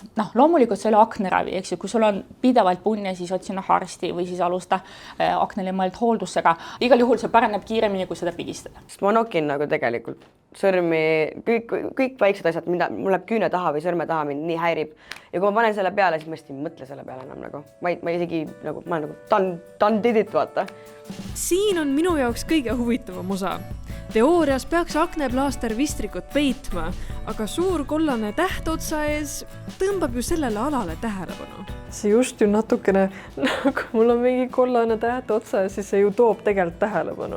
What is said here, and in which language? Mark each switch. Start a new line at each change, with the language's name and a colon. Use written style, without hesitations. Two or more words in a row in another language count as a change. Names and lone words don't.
Estonian: Loomulikult see oli akneravi, eks ju, kui sul on pidevalt punne, siis otsina arsti või siis alusta aknele mõeld hooldusega. Igal juhul see paraneb kiiremini, kui seda pigistada. Ma nokin nagu tegelikult sõrmi, kõik väiksed asjad, mul läheb küüne taha või sõrme taha, mind nii häirib. Ja kui ma panen selle peale, siis ma ei mõtle selle peale enam nagu. Ma isegi nagu, ma olen nagu
English: done did it,
Estonian: vaata. Siin on minu jaoks kõige huvitavam osa. Teoorias peaks akneplaaster vistrikut peitma, aga suur kollane täht otsa ees tõmbab ju sellele alale tähelepanu. See just ju natukene, kui mul on mingi kollane täht otsa ees, siis see ju toob tegelikult tähelepanu.